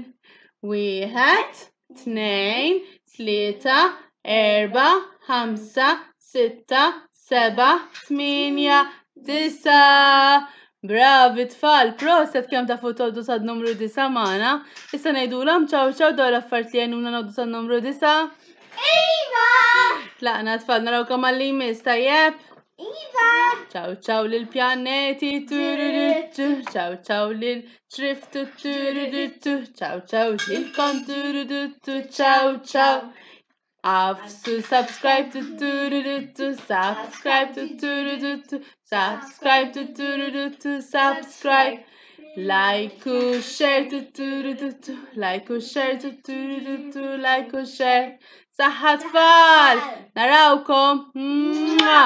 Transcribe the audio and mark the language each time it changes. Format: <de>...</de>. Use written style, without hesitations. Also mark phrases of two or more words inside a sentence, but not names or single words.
<mt>1, 2, 3, 4, 5, 6, 7, 8, 9. Bravi tfal, proset kemm tafu toddu sad numru 9 magħna. Issa ngħidulhom ċaw ċaw dawn l-affarijiet li għenuna noddu sad numru 9. Iva! Tlaqna tfal narawkom għalli jmiss tajjeb. Iva! Ciao ciao lil pjaneti tururutu, ciao ciao lil ċriftu tururutu, ciao ciao lilkom tururutu, ciao ciao.</mt> <en>Afsu subscribe to tururutu, subscribe to tururutu, subscribe to tururutu, subscribe. Like u share to tururutu, like u share to tururutu, like u share.</en> <mt>Saħħa tfal, narawkom.</mt>